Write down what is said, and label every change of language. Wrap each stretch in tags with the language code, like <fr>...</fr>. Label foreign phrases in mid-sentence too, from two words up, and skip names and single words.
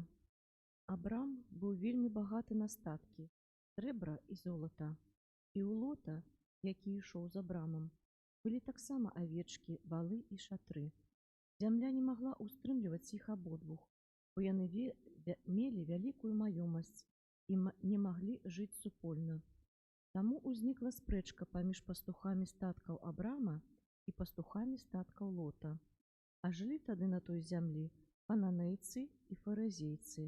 <uk>Абрам був вельми багатий на статки, сребра і золота. І у Лота, який йшов з Абрамом, були так само овечки, вали і шатри.</uk> <be>Земля не могла устрымліваць іх абодвух, бо яны мелі вялікую маёмасць і не маглі жыць супольна. Таму ўзнікла спрэчка паміж пастухамі статкаў Абрама і пастухамі статкаў Лота. А жылі тады на той зямлі кананейцы і фарызейцы.</be>